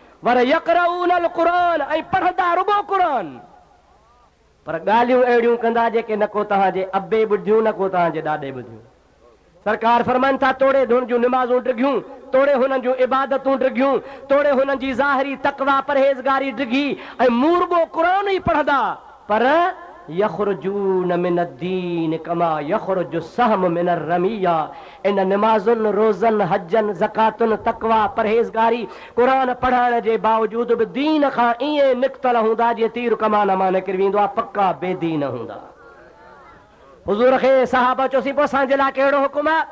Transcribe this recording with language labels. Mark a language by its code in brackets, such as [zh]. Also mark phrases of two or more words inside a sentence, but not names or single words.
[ar] ويقرؤون القرآن [sd] ऐं पढ़ंदा रुगो क़ुरान पर ॻाल्हियूं अहिड़ियूं कंदा जेके न को तव्हांजे अबे ॿुधियूं न को तव्हांजे ॾाॾे ॿुधियूं। सरकार फरमाइनि था तोड़े हुन जूं निमाज़ूं डिघियूं, तोड़े हुननि जूं इबादतूं डिघियूं, तोड़े हुननि जी ज़ाहिरी तक़वा परहेज़गारी डिघी ऐं मूं रुगो क़ुरान ई पढ़ंदा पर [ar] يخرجون من الدين كما يخرج السهم من الرمية. [sd] इन निमाज़ुनि रोज़नि हजनि ज़कातुनि तक़वा परहेज़गारी क़ुरान पढ़ण जे बावजूद बि दीन खां ईअं निकितल हूंदा जीअं तीर कमान मां निकिरी वेंदो आहे, पक्का बेदीन हूंदा। हुज़ूर खे सहाबा चयोसीं पोइ असांजे लाइ कहिड़ो हुकुम आहे?